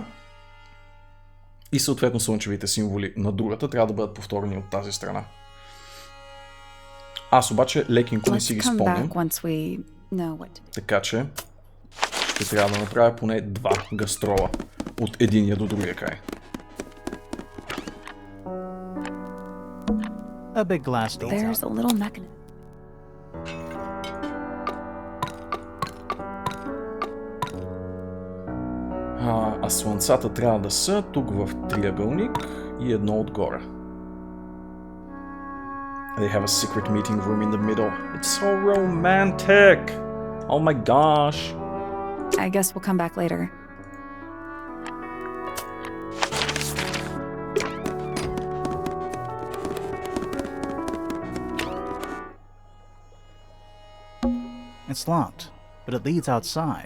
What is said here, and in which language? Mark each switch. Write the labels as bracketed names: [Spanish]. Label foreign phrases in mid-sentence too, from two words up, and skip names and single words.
[Bulgarian] И съответно слънчевите символи на другата трябва да бъдат повторени от тази страна. Аз обаче лекенко не си ги спомням. Така че ще трябва да направя поне 2 гастрола от единия до другия край. [English] A big glass door. There's a little mechanism. [Bulgarian] А слънцата трябва да са тук в триъгълник и едно отгоре. [English] They have a secret meeting room in the middle. It's so romantic! Oh my gosh! I guess we'll come back later. It's locked, but it leads outside.